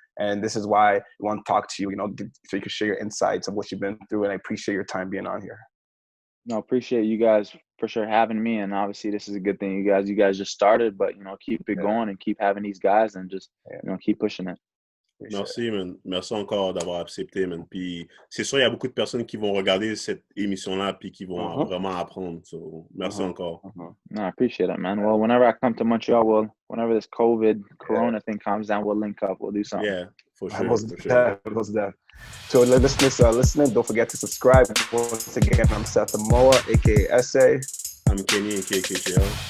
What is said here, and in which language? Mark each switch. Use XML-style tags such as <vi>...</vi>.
<en>And this is why we want to talk to you, so you can share your insights of what you've been through, and I appreciate your time being on here. No, appreciate you guys for sure having me, and obviously this is a good thing. You guys just started, but keep it going and keep having these guys and just keep pushing it.</en> <fr>Merci, man. Merci encore d'avoir accepté, man. Puis c'est sûr, il y a beaucoup de personnes qui vont regarder cette émission-là puis qui vont vraiment apprendre. So, merci encore.</fr> <en>No, I appreciate it, man. Well, whenever I come to Montreal, whenever this Corona thing comes down, we'll link up. We'll do something. Yeah, for sure. So listening, don't forget to subscribe. Once again, I'm Seth Amoa, aka SA. I'm Kenny, aka KKL.</en>